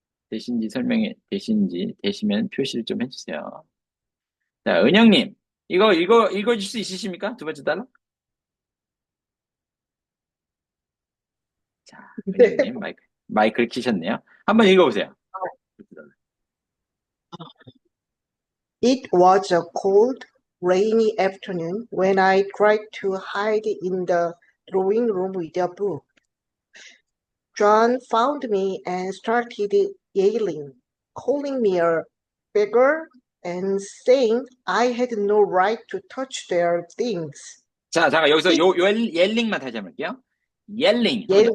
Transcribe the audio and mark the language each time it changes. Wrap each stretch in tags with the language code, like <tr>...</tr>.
<ko>되시면 표시를 좀 해주세요. 자, 은영님, 읽어줄 수 있으십니까? 두 번째 달러? 자, 은영님, 마이크를 키셨네요. 한번 읽어보세요.</ko> <en>It was a cold, rainy afternoon when I tried to hide in the drawing room with a book. John found me and started yelling, calling me a beggar and saying I had no right to touch their things.</en> <ko>자, 잠깐, 여기서 옐링만 다시 한번 할게요. 옐링.</ko>